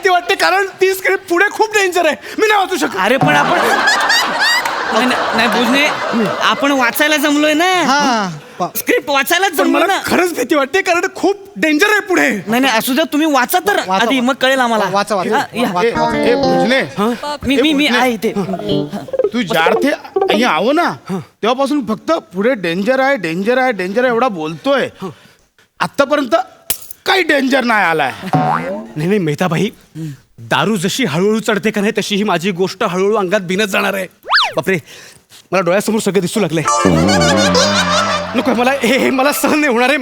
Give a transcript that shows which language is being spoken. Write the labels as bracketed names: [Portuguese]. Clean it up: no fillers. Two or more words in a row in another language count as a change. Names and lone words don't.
[Marathi] भीती वाटते कारण ती स्क्रिप्ट पुढे खूप डेंजर आहे. मी नाही वाचू शकत. अरे पण आपण नाही भोजने आपण वाचायला जमलोय ना स्क्रिप्ट वाचायलाच पण जमलोय मला ना. खरंच भीती वाटते कारण खूप डेंजर आहे पुढे. नाही असू द्या तुम्ही वाचा तर आधी मग कळेल आम्हाला वाचा. हा, या. [Gujarati] એ ભુજને [Marathi] मी आहे इथे [Gujarati] તું જ્યારથી અહીંયા આવો [Marathi] ना तेव्हापासून फक्त पुढे डेंजर आहे डेंजर आहे डेंजर आहे एवढा बोलतोय. आतापर्यंत काही डेंजर नाही आलाय. नाही मेहताबाई, दारू जशी हळूहळू चढते का नाही तशी ही माझी गोष्ट हळूहळू अंगात बिनत जाणार आहे. बापरे, मला डोळ्यासमोर सगळं दिसू लागलंय. नको मला हे मला सहन नाही होणार आहे.